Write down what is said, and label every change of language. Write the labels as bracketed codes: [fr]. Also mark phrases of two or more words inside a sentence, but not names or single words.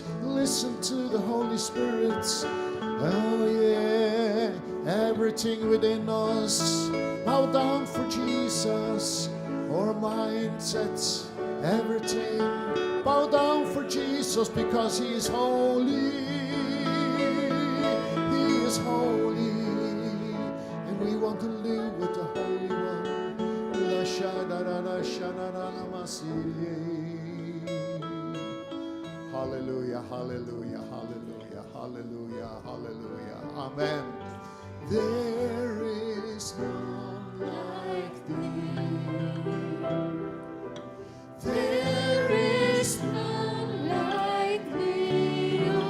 [en] Listen to the Holy Spirit. Oh yeah, everything within us, bow down for Jesus. Our mindsets, everything, bow down for Jesus because He is holy. He is holy, and we want to live with the Holy One. La shadara shadara namasi. Hallelujah, hallelujah, hallelujah, hallelujah, hallelujah. Amen. There is none like Thee. There is none like Thee.